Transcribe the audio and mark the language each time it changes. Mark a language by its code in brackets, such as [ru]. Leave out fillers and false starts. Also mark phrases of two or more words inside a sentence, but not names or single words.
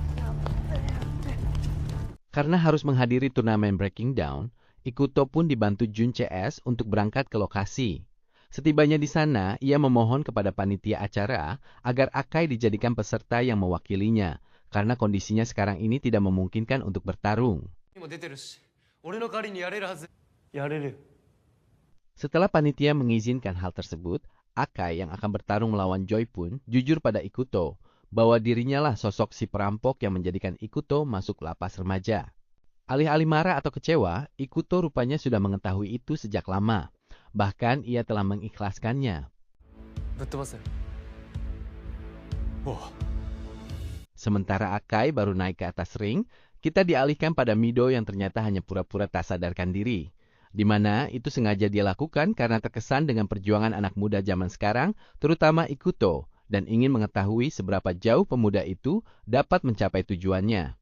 [id] Karena harus menghadiri turnamen Breaking Down, Ikuto pun dibantu Jun CS untuk berangkat ke lokasi. Setibanya di sana, ia memohon kepada panitia acara agar Akai dijadikan peserta yang mewakilinya, karena kondisinya sekarang ini tidak memungkinkan untuk bertarung. [ja] 今出てるし、俺の代わりにやれるはず。やれるよ。 [id] Setelah panitia mengizinkan hal tersebut, Akai yang akan bertarung melawan Joy pun jujur pada Ikuto bahwa dirinya lah sosok si perampok yang menjadikan Ikuto masuk lapas remaja. Alih-alih marah atau kecewa, Ikuto rupanya sudah mengetahui itu sejak lama. Bahkan ia telah mengikhlaskannya. [ja] ぶっ飛ばせ。おう。 [id] Sementara Akai baru naik ke atas ring, kita dialihkan pada Mido yang ternyata hanya pura-pura tak sadarkan diri. Di mana itu sengaja dia lakukan karena terkesan dengan perjuangan anak muda zaman sekarang, terutama Ikuto, dan ingin mengetahui seberapa jauh pemuda itu dapat mencapai tujuannya.